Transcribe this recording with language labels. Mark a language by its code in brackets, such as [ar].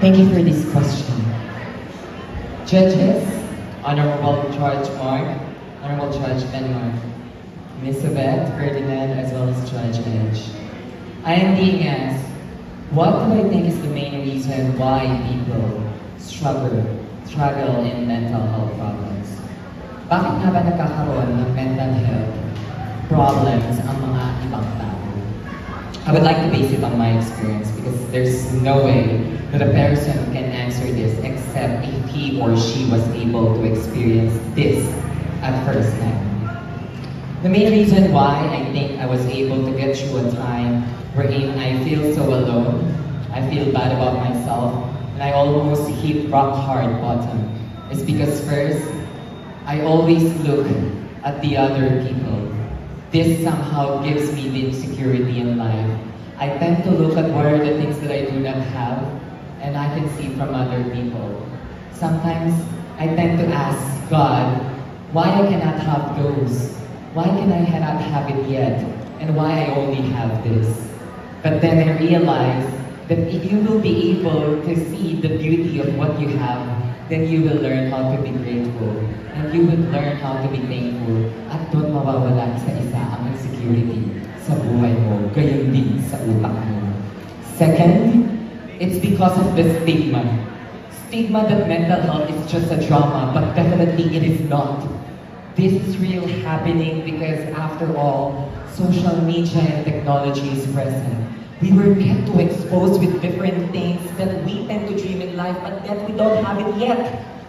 [en] Thank you for this question. Judges, Honorable Judge Mark, Honorable Judge Benmar, Ms. Yvette, Ferdinand, as well as Judge Edge. I am being asked, what do I think is the main reason why people struggle in mental health problems? [tl] Bakit nga ba nagkakaroon ng mental health problems ang mga ibang tao? [en] I would like to base it on my experience because there's no way that a person can answer this except if he or she was able to experience this at first hand. The main reason why I think I was able to get through a time wherein I feel so alone, I feel bad about myself, and I almost hit rock hard bottom is because first, I always look at the other people. This somehow gives me the insecurity in life. I tend to look at what are the things that I do not have, and I can see from other people. Sometimes I tend to ask God, why I cannot have those? Why can I not have it yet? And why I only have this? But then I realize that if you will be able to see the beauty of what you have, then you will learn how to be grateful. And you will learn how to be thankful. [tl] At doon mawawala isa-isa ang insecurity sa buhay mo, gayon din sa utak mo. [en] Second, it's because of the stigma. Stigma that mental health is just a drama, but definitely it is not. This is real happening because after all, social media and technology is present. We were kept to expose with different things that we tend to dream in life, but that we don't have it yet.